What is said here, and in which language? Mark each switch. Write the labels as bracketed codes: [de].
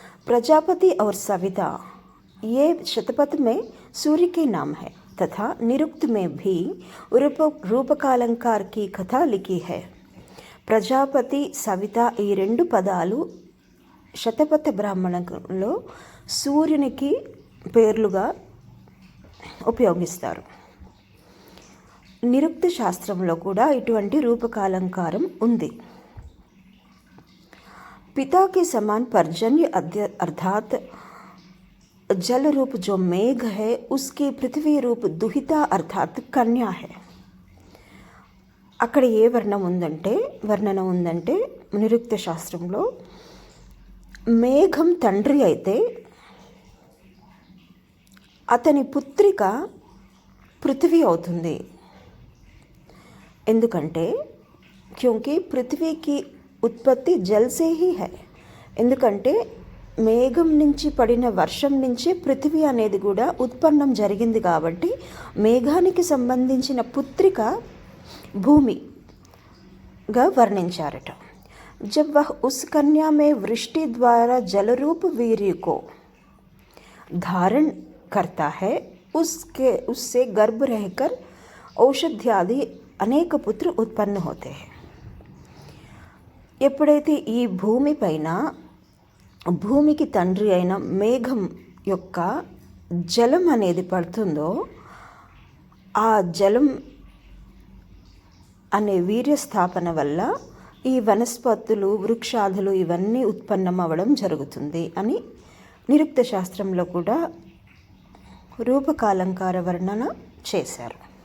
[hi] प्रजापति और सविता ये शतपथ में सूर्य के नाम है तथा निरुक्त में भी रूपकालंकार की कथा लिखी है. [te] ప్రజాపతి, సవిత ఈ 2 పదాలు శతపథ బ్రాహ్మణంలో సూర్యునికి పేర్లుగా ఉపయోగిస్తారు. నిరుక్త శాస్త్రంలో కూడా ఇటువంటి రూపకాలంకారం ఉంది. [hi] पिता के समान पर्जन्य अर्थात जल रूप जो मेघ है उसकी पृथ्वी रूप दुहिता अर्थात कन्या है. [te] అక్కడ ఏ వర్ణన ఉందంటే నిరుక్త శాస్త్రంలో మేఘం తండ్రి అయితే అతని పుత్రిక పృథ్వీ అవుతుంది. ఎందుకంటే [hi] క్యూంకి పృథ్వీకి ఉత్పత్తి జల్ సే హీ హై. [te] ఎందుకంటే మేఘం నుంచి పడిన వర్షం నుంచే పృథ్వీ అనేది కూడా ఉత్పన్నం జరిగింది కాబట్టి మేఘానికి సంబంధించిన పుత్రిక భూమిగా వర్ణించారట. [hi] जब वह उस कन्या में वृष्टि द्वारा जलरूप वीर्य को धारण करता है उससे गर्भ रहकर औषध्यादि अनेक पुत्र उत्पन्न होते हैं. [te] ఎప్పుడైతే ఈ భూమి పైన భూమికి తండ్రి అయిన మేఘం యొక్క జలం అనేది పడుతుందో ఆ జలం అనే వీర్యస్థాపన వల్ల ఈ వనస్పతులు వృక్షాదులు ఇవన్నీ ఉత్పన్నం అవ్వడం జరుగుతుంది అని నిరుక్త శాస్త్రంలో కూడా రూపకాలంకార వర్ణన చేశారు.